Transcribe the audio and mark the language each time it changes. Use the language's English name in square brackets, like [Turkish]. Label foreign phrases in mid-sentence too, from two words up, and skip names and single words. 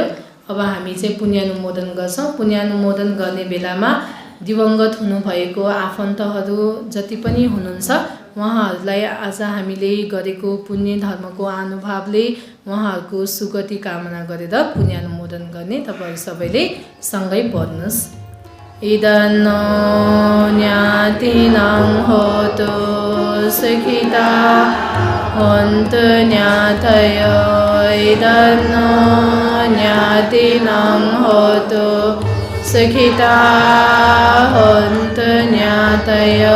[Nepali] अब हामी चाहिँ पुण्यानुमोदन गर्छौँ। पुण्यानुमोदन गर्ने बेलामा दिवंगत हुनुभएको आफन्तहरू जति पनि हुनुहुन्छ उहाँहरूलाई आज हामीले गरेको पुण्य धर्मको अनुभावले उहाँहरूको सुगति कामना गरेर पुण्यानुमोदन गर्ने। तपाईहरु सबैले सँगै पढ्नुस्। [Pali] इदन्नो ज्ञातिनां होतु सुखिता हन्तु ज्ञातयो। इदन्नो ज्ञातिनां होतु सुखिता हन्तु ज्ञातयो।